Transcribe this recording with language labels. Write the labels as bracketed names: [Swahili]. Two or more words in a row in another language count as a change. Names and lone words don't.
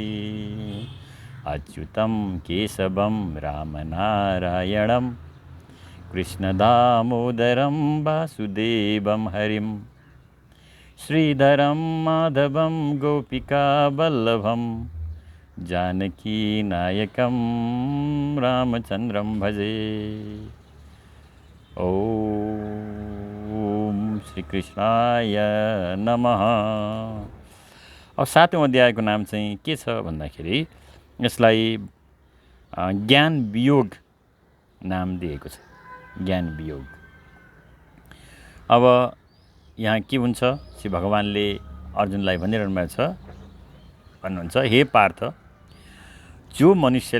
[Sanskrit] अच्युतं केशवं राम नारायणं कृष्ण दामोदरं वासुदेवं हरिं, श्रीधरं माधवं गोपिका वल्लभं जानकी नायकं रामचंद्रं भजे। ओम श्री कृष्णाय नमः। [Nepali] अब 7औं अध्यायको नाम चाहिँ के छ भन्दाखेरि, यसलाई ज्ञान वियोग नाम दिएको छ। ज्ञान वियोग। अब यहाँ के हुन्छ, श्री भगवानले अर्जुनलाई भनिरहनु भएको छ, भन्नुहुन्छ, हे पार्थ, जो मनुष्यले